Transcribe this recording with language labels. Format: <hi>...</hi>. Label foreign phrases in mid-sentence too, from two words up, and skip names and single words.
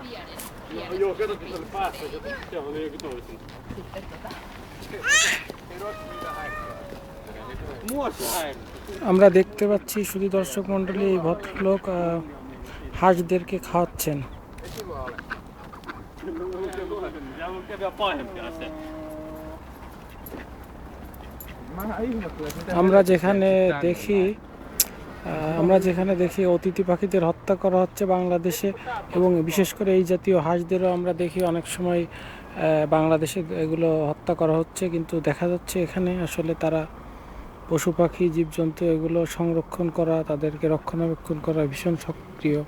<fi>No joo, kato kun se oli päässä, ja siellä oli jokin toisin.</fi> <bn>আমরা দেখতে পাচ্ছি শুধু দর্শক মণ্ডলী এই ভদ্রলোক হাঁসদেরকে খাওয়াচ্ছেন। আমরা যেখানে দেখি অতিথি পাখিদের হত্যা করা হচ্ছে বাংলাদেশে, এবং বিশেষ করে এই জাতীয় হাঁসদেরও আমরা দেখি অনেক সময় বাংলাদেশে এগুলো হত্যা করা হচ্ছে, কিন্তু দেখা যাচ্ছে এখানে আসলে তারা পশু পাখি জীবজন্তু এগুলো সংরক্ষণ করা, তাদেরকে রক্ষণাবেক্ষণ করা ভীষণ সক্রিয়।</bn>